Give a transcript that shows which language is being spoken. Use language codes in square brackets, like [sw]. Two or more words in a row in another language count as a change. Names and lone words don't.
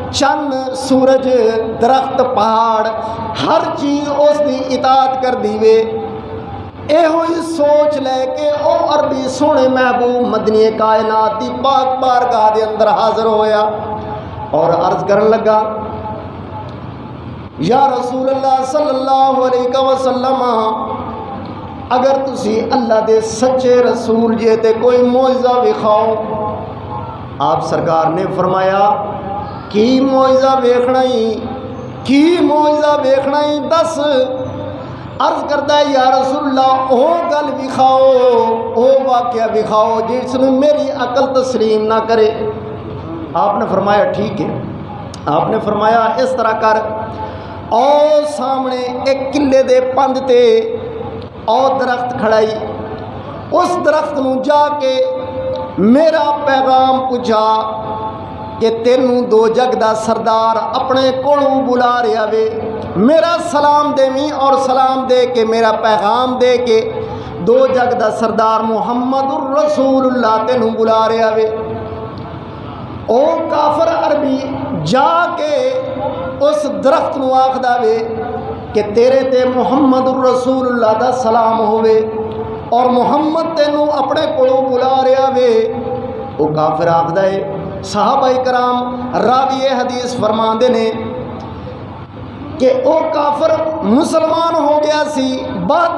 [pa] چند سورج درخت پہاڑ ہر چیز اس دی اطاعت کر دیوے ایہو ہی سوچ لے کے او عربی سونے محبوب مدنی کائنات دی پاک بارگاہ دے اندر حاضر ہویا اور عرض کرن لگا [ar] یا رسول اللہ صلی اللہ علیہ وسلم [pa] اگر تسی اللہ دے سچے رسول جے تے کوئی معجزہ وکھاؤ۔ آپ سرکار نے فرمایا کی معجزہ ویکھنا ہی کی معجزہ ویکھنا ہی دس۔ عرض کرتا ہے [ar] یا رسول اللہ [pa] او گل وکھاؤ او واقعہ وکھاؤ جس نے میری عقل تسلیم نہ کرے۔ آپ نے فرمایا ٹھیک ہے۔ آپ نے فرمایا اس طرح کر او سامنے ایک قلعے دے پند تے او درخت کھڑائی اس درخت نو جا کے میرا پیغام پوچھا کہ تینوں دو جگ دا سردار اپنے کولوں بلا رہا وے، میرا سلام دیویں اور سلام دے کے میرا پیغام دے کے دو جگ دا سردار [ar] محمد الرسول اللہ [pa] تینوں بلا رہا وے۔ او کافر عربی جا کے اس درخت نو آکھدا وے کہ تیرے تے [ar] محمد الرسول اللہ [pa] دا سلام ہوئے اور محمد تینوں اپنے کولوں بلا رہا وے۔ وہ کافر آکھدا ہے صحابہ کرام راوی حدیث فرماندے نے کہ او کافر مسلمان ہو گیا سی، بعد